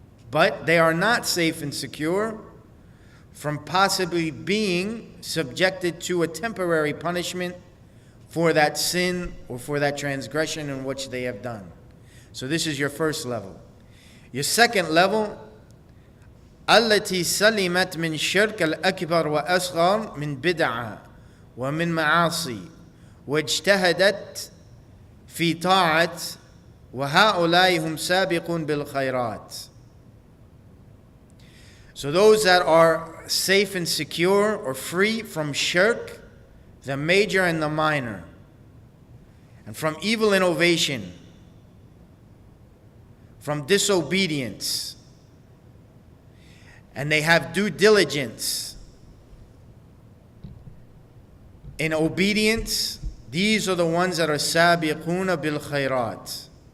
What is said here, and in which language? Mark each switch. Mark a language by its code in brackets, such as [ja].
[en] But they are not safe and secure from possibly being subjected to a temporary punishment for that sin or for that transgression in which they have done. So this is your first level. Your second level, [ar] التي سلمت من شرك الأكبر وأصغر من بدعة ومن معاصي واجتهدت في طاعة وهؤلاء هم سابقون بالخيرات. [en] So those that are safe and secure or free from shirk, the major and the minor, and from evil innovation, from disobedience, and they have due diligence in obedience, these are the ones that are sabiquna bil khairat.